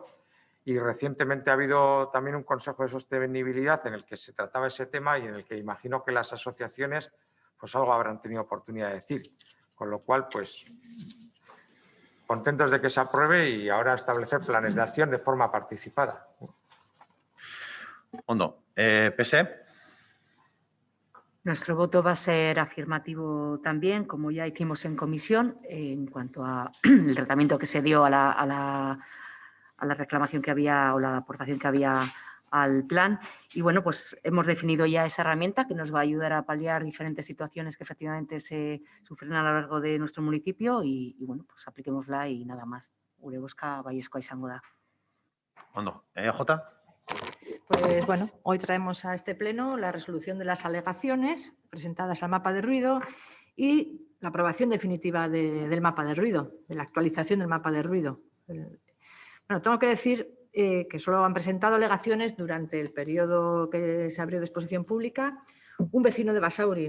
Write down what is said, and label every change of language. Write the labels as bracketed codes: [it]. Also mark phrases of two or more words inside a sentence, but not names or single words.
[es] Y recientemente ha habido también un Consejo de Sostenibilidad en el que se trataba ese tema y en el que imagino que las asociaciones pues algo habrán tenido oportunidad de decir. Con lo cual, pues, contentos de que se apruebe y ahora establecer planes de acción de forma participada. [eu] Ondo. PSE. [es] Nuestro voto va a ser afirmativo también, como ya hicimos en comisión, en cuanto al tratamiento que se dio a la reclamación que había o la aportación que había al plan. Y bueno, pues hemos definido ya esa herramienta que nos va a ayudar a paliar diferentes situaciones que efectivamente se sufren a lo largo de nuestro municipio y bueno, pues apliquémosla y nada más. [eu] Gure bozka baiezkoa izango da. Ondo. Jota. [es] Pues bueno, hoy traemos a este pleno la resolución de las alegaciones presentadas al mapa de ruido y la aprobación definitiva del mapa de ruido, de la actualización del mapa de ruido. Bueno, tengo que decir que solo han presentado alegaciones durante el periodo que se abrió de exposición pública un vecino de Basauri.